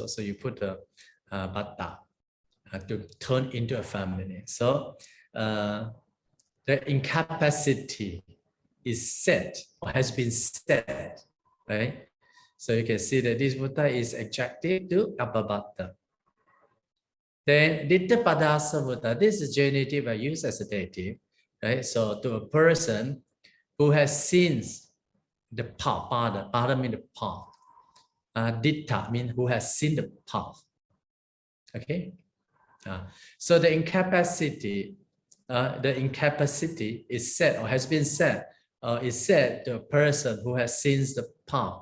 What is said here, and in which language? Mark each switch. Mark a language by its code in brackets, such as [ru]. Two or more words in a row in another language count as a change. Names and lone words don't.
[en] So you put the bhatta to turn into a feminine. So the incapacity is set or has been set, right? So you can see that this vutta is adjective to Abhabhata. [pi] Then ditta padasa vutta, [en] this is genitive I use as a dative, right? So to a person who has seen the path, pada means the path. Ditta means who has seen the path. Okay. So the incapacity is said or has been said is said to a person who has seen the path.